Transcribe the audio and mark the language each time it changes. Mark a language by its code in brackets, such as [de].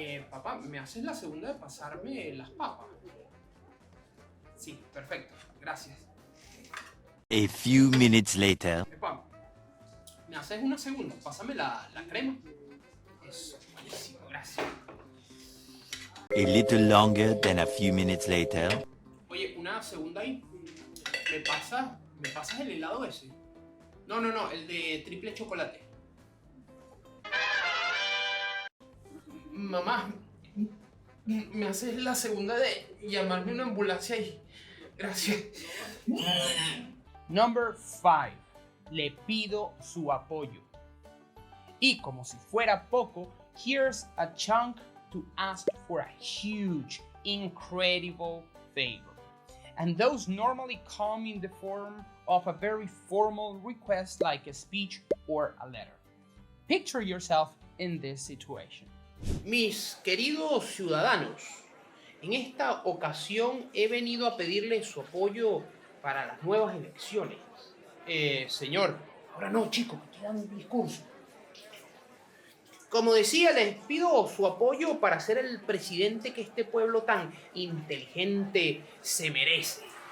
[es] Papá, ¿me haces la segunda de pasarme las papas? Sí, perfecto, gracias. [en] A few minutes later. [es] Papá, ¿me haces una segunda? Pásame la crema. Eso, buenísimo, gracias. [en] A little longer than a few minutes later. [es] Oye, una segunda ahí. ¿Me pasas el helado ese? No, el de triple chocolate. Mamá, ¿me haces la segunda de llamarme una ambulancia ahí? Gracias. [en] Number 5. [es] Le pido su apoyo. Y como si fuera poco, [en] here's a chunk to ask for a huge, incredible favor. And those normally come in the form of a very formal request like a speech or a letter. Picture yourself in this situation. [es] Mis queridos ciudadanos, en esta ocasión he venido a pedirle su apoyo para las nuevas elecciones. Señor, ahora no, chico, que estoy dando un discurso. Como decía, les pido su apoyo para ser el presidente que este pueblo tan inteligente se merece.